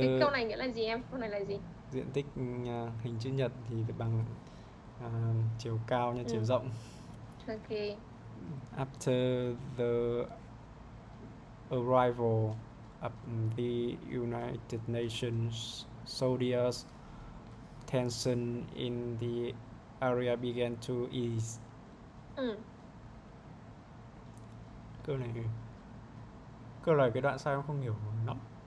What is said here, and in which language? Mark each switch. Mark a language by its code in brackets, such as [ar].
[vi] Cái câu này nghĩa là gì em? Câu này là gì? diện tích hình chữ nhật thì bằng chiều cao nhân chiều rộng. [en] Okay. After the arrival of the United Nations soldiers, tension in the area began to ease. [vi] Câu này cái đoạn sau em không hiểu lắm.